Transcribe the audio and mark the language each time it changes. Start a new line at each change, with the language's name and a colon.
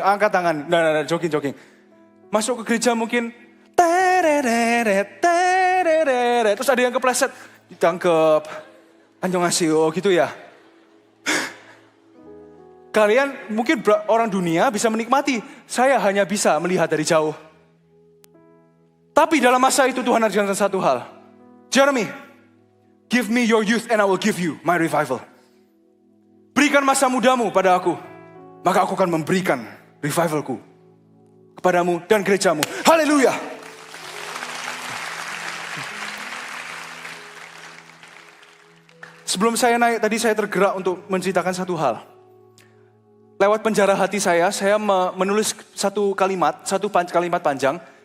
Indonesian: Angkat tangan, nah, jogging. Masuk ke gereja mungkin, terus ada yang kepleset, ditangkep, annyeonghaseyo gitu ya. Kalian mungkin orang dunia bisa menikmati, saya hanya bisa melihat dari jauh. Tapi dalam masa itu Tuhan ajarkan satu hal.
English: Jeremy, give me your youth and I will give you my revival.
Indonesian: Berikan masa mudamu pada aku, maka aku akan memberikan revivalku kepadamu dan gerejamu. Haleluya. Sebelum saya naik tadi saya tergerak untuk menceritakan satu hal. Lewat penjara hati saya menulis satu kalimat panjang.